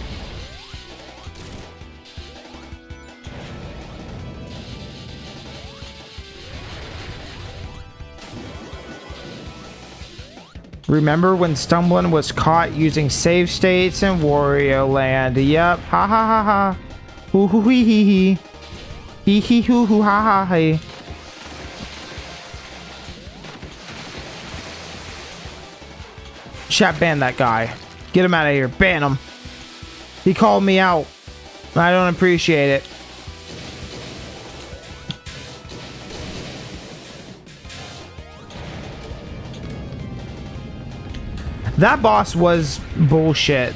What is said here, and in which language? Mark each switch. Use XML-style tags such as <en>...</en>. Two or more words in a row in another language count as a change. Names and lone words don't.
<en>Remember when Stumbling was caught using save states in Wario Land? Yep. Ha ha ha ha. Hoo hoo hee hee hee. Hee hee hoo hoo ha ha hey. Chat, ban that guy. Get him out of here. Ban him. He called me out. I don't appreciate it. That boss was bullshit.</en>